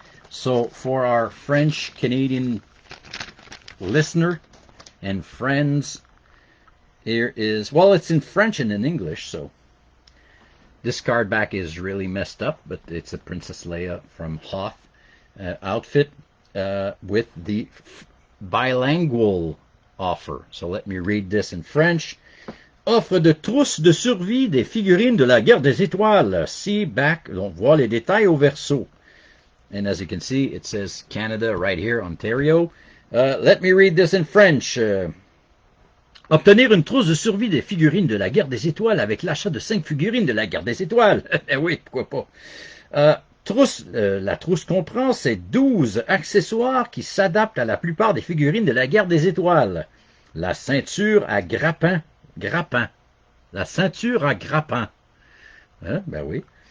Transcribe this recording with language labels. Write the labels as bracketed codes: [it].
[en] So for our French-Canadian listener and friends, here is, well, it's in French and in English, so this card back is really messed up, but it's a Princess Leia from Hoth outfit with the bilingual offer. So let me read this in French. [fr] Offre de trousse de survie des figurines de la guerre des étoiles. [en] See back, [fr] on voit les détails au verso. [en] And as you can see, it says Canada right here, Ontario. Let me read this in French. [fr] Obtenir une trousse de survie des figurines de la guerre des étoiles avec l'achat de 5 figurines de la guerre des étoiles. Eh oui, pourquoi pas. La trousse comprend ces 12 accessoires qui s'adaptent à la plupart des figurines de la guerre des étoiles. La ceinture à grappin. La ceinture à grappin. Hein? Ben oui.